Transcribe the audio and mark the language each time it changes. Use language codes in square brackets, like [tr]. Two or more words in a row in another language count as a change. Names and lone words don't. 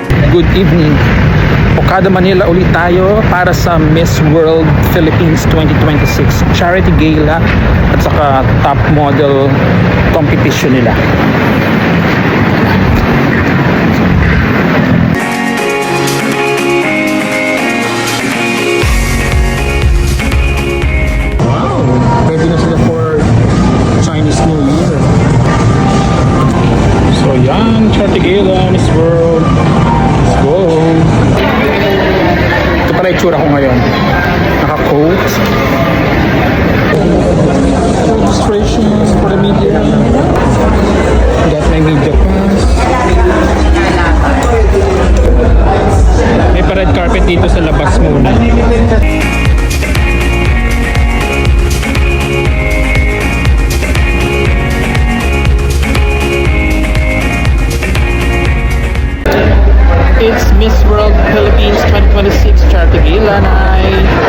[en] good evening. [tl] Okada, Manila ulit tayo para sa Miss World Philippines 2026 Charity Gala at saka [en] top model competition [tl] nila. Wow! Ready na sila [en] for Chinese New Year. [tl] So yan, Charity Gala, Miss World. [en] Let's go! [tl] Ito pala itsura ko ngayon. Naka-coat. [en] Registration for the media. Got my media pass. [tl] May pa [en] red carpet [tl] dito sa labas muna. [en] It's Miss World Philippines 2026 Charity Gala night.